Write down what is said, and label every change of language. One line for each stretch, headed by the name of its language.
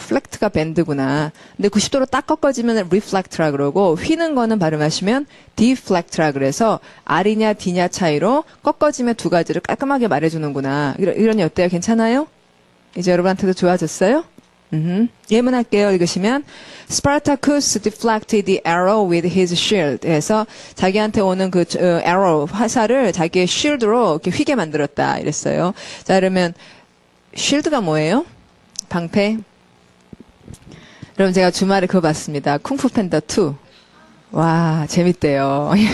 Korean: flect가 밴드구나. 근데 90도로 딱 꺾어지면 reflect라 그러고, 휘는 거는 발음하시면 deflect라 그래서, R이냐 D냐 차이로 꺾어지면 두 가지를 깔끔하게 말해주는구나. 이러니 어때요? 괜찮아요? 이제 여러분한테도 좋아졌어요? 예문할게요. 읽으시면
English: Spartacus deflected the arrow with his shield.
Korean: 해서 자기한테 오는 그 arrow 화살을 자기의 shield로 이렇게 휘게 만들었다. 이랬어요. 자, 그러면 shield가 뭐예요? 방패. 여러분 제가 주말에 그거 봤습니다. 쿵푸 팬더 2. 와, 재밌대요.